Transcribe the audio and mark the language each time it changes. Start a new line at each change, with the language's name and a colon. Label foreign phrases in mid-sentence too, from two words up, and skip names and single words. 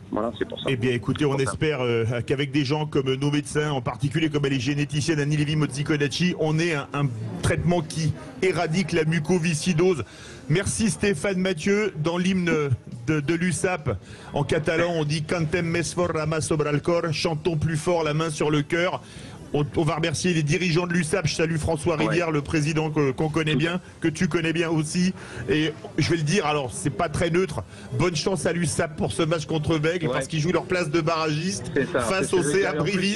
French: Voilà, c'est pour ça. Eh bien écoutez, on espère qu'avec des gens comme nos médecins, en particulier comme elle est généticienne Annie Lévy-Mozzi-Conacci, on ait un traitement qui éradique la mucoviscidose. Merci Stéphane Mathieu. Dans l'hymne de l'USAP, en catalan, on dit «
Catalan: Cantem més fort la mà sobre el cor »,
French: chantons plus fort la main sur le cœur. On va remercier les dirigeants de l'USAP. Je salue François Rivière, le président qu'on connaît bien, que tu connais bien aussi. Et je vais le dire, alors c'est pas très neutre. Bonne chance à l'USAP pour ce match contre Bègles, parce qu'ils jouent leur place de barragiste face au CA Brivis.